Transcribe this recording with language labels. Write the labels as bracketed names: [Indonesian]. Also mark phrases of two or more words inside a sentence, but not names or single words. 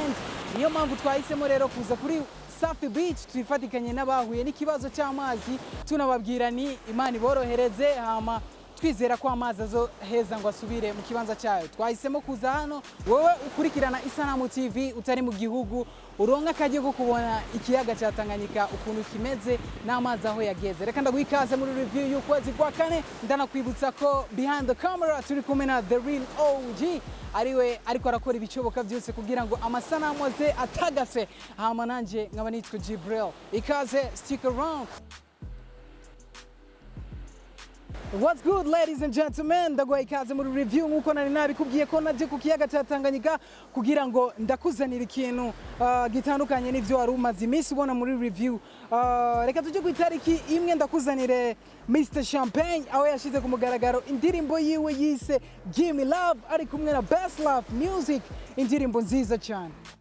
[Rundi] Niyo mpamvu twahisemo rero kuza kuri Safi Beach twifatikanye n'abahuye n'ikibazo cy'amazi, tunababwira ni Imana iborohereze, hama twizera ko amazi azo heza ngo asubire mu kibanza cyayo. Twahisemo kuza hano, wowe ukurikirana Isanamu TV utari mu gihugu, uronka akaje ko kubona ikiyaga cya Tanganyika ukuntu kimeze n'amazi aho yageze. Reka ndaguhikaze muri review y'ukwezi kwa kane, ndanakwibutsa ko [English] behind the camera [Rundi] turi kumwe na The Real OG, ariwe ariko arakora ibicoboka byose kugira ngo amasanamu aze atagase. Hama nanje nkaba nitwa Jibril. Ikaze, [English] stick around. What's good, ladies and gentlemen? [Rundi] Ndagwaye ikaze muri review nkuko nari nabikubwiye ko naje ku kiyaga cya Tanganyika kugira ngo ndakuzanira ikintu gitandukanye n'ivyo wari umaze iminsi ubona muri review. Reka tujye ku itariki imwe ndakuzanire Mr Champagne aho yashize ku mugaragaro indirimbo yiwe yise Give Me Love ari kumwe na Best Love Music, indirimbo nziza cyane.